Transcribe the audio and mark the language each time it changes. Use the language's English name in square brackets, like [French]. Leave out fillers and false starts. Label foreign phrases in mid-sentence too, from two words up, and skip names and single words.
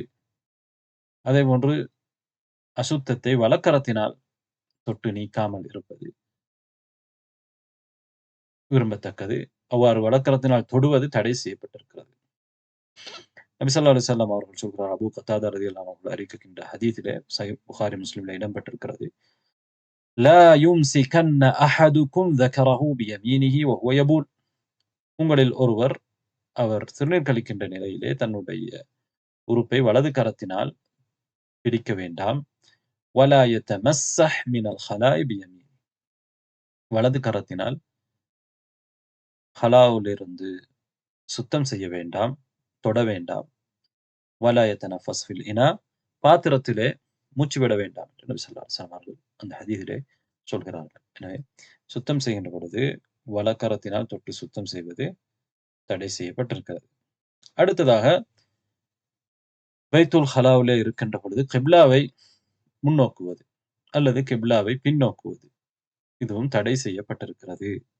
[Tamil] அதேபோன்று அசுத்தத்தை வலக்கரத்தினால் தொட்டு நீக்காமல் இருப்பது விரும்பத்தக்கது. அவ்வாறு வலக்கரத்தினால் தொடுவது தடை செய்யப்பட்டிருக்கிறது. நபி [Arabic] صلى الله عليه وسلم [Tamil] அவர்கள் சொல்கிறார், அபூ கத்தாதா [Arabic] رضي الله عنه [Tamil] அறிவிக்கின்ற ஹதீஸிலே சஹீஹ் புகாரி, முஸ்லிம்ல இடம்பெற்றிருக்கிறது. [Arabic] لا يمسكن أحدكم ذكره بيمينه وهو يبول. [Tamil] உங்களில் ஒருவர் அவர் சிறுநீர் கழிக்கின்ற நிலையிலே தன்னுடைய உறுப்பை வலது கரத்தினால் பிடிக்க வேண்டாம். [Arabic] ولا يتمسح من الخلاء بيمينه. [Tamil] வலது கரத்தினால் ஹலாவிலிருந்து சுத்தம் செய்ய வேண்டாம், தொட வேண்டாம். [Arabic] ولا يتنفس في الإناء. [Tamil] பாத்திரத்திலே மூச்சு விட வேண்டாம் என்று நபி [Arabic] صلى الله عليه وسلم [Tamil] அவர்கள் அந்த ஹதீஸிலே சொல்கிறார்கள். எனவே சுத்தம் செய்கின்ற பொழுது வலக்கரத்தினால் தொட்டு சுத்தம் செய்வது தடை செய்யப்பட்டிருக்கிறது. அடுத்ததாக பைத்துல் ஹலாவிலே இருக்கின்ற பொழுது கிப்லாவை முன்னோக்குவது அல்லது கிப்லாவை பின்னோக்குவது இதுவும் தடை செய்யப்பட்டிருக்கிறது.